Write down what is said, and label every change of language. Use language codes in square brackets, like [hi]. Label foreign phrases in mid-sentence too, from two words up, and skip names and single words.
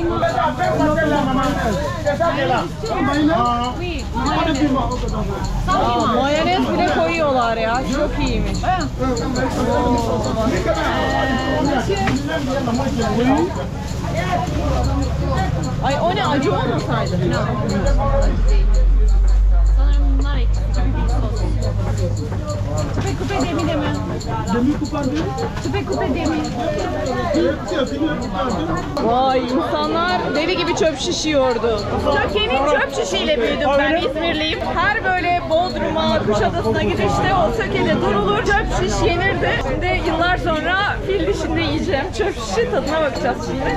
[tr] Mayonez bile koyuyorlar ya. Çok iyiymiş. Ay, o ne, acı olmasaydı? Sanırım bunlar ekşi bir sos. [fr] Tu peux couper des mi demi. Tu peux couper des mi. [tr] Vay, insanlar deli gibi çöp şişiyordu. Söke'nin çöp şişiyle büyüdüm ben, İzmirliyim. Her böyle Bodrum'a, Kuşadası'na gidişte o Söke'de durulur, çöp şiş yenirdi. Şimdi yıllar sonra fil dişinde yiyeceğim çöp şişi, tadına bakacağız şimdi.